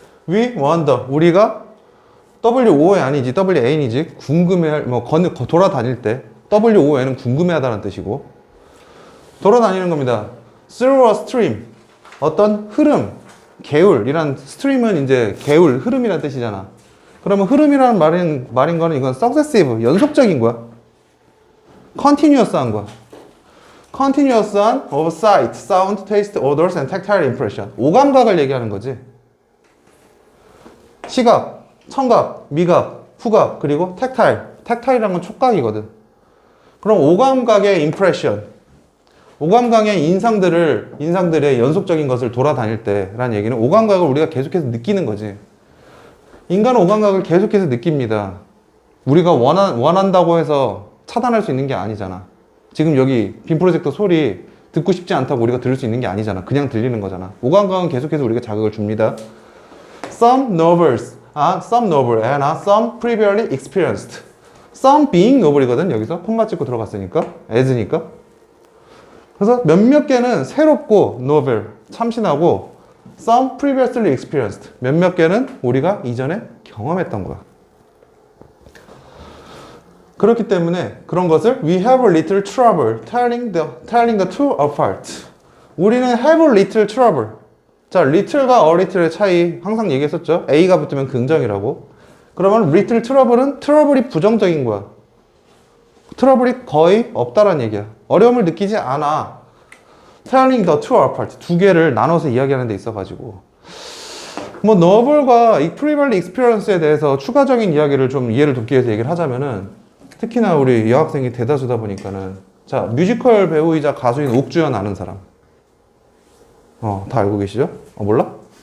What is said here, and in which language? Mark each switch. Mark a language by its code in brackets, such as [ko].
[en] We wander, [ko] 우리가 WOA 아니지, WAN이지, 궁금해할, 돌아다닐 때, WOA는 궁금해하다는 뜻이고, 돌아다니는 겁니다. [en] Through a stream, [ko] 어떤 흐름, 개울이란, stream은 이제 개울, 흐름이란 뜻이잖아. 그러면 흐름이라는 말인 거는 이건 successive, 연속적인 거야. continuous한 거야. [en] continuous한 of sight, sound, taste, odors, and tactile impression. [ko] 오감각을 얘기하는 거지. 시각, 청각, 미각, 후각, 그리고 택타일이란 건 촉각이거든. 그럼 오감각의 impression, 오감각의 인상들의 연속적인 것을 돌아다닐 때라는 얘기는 오감각을 우리가 계속해서 느끼는 거지. 인간은 오감각을 계속해서 느낍니다. 우리가 원한다고 해서 차단할 수 있는 게 아니잖아. 지금 여기 빔 프로젝터 소리 듣고 싶지 않다고 우리가 들을 수 있는 게 아니잖아. 그냥 들리는 거잖아. 오감각은 계속해서 우리가 자극을 줍니다. [en] Some novel and some previously experienced. Some being novel이거든. [ko] 여기서 콤마 찍고 들어갔으니까 as니까. 그래서 몇몇 개는 새롭고 novel, 참신하고 [en] some previously experienced. [ko] 몇몇 개는 우리가 이전에 경험했던 거야. 그렇기 때문에 그런 것을 [en] we have a little trouble telling the two apart. [ko] 우리는 [en] have a little trouble. [ko] 자, little과 a little의 차이 항상 얘기했었죠. A가 붙으면 긍정이라고. 그러면 little trouble은 트러블이 부정적인 거야. 트러블이 거의 없다란 얘기야. 어려움을 느끼지 않아. [en] telling the two apart. [ko] 두 개를 나눠서 이야기하는 데 있어가지고. 뭐, novel과 이 previously experience에 대해서 추가적인 이야기를 좀 이해를 돕기 위해서 얘기를 하자면은, 특히나 우리 여학생이 대다수다 보니까는, 자, 뮤지컬 배우이자 가수인 옥주연 아는 사람. 다 알고 계시죠? 몰라?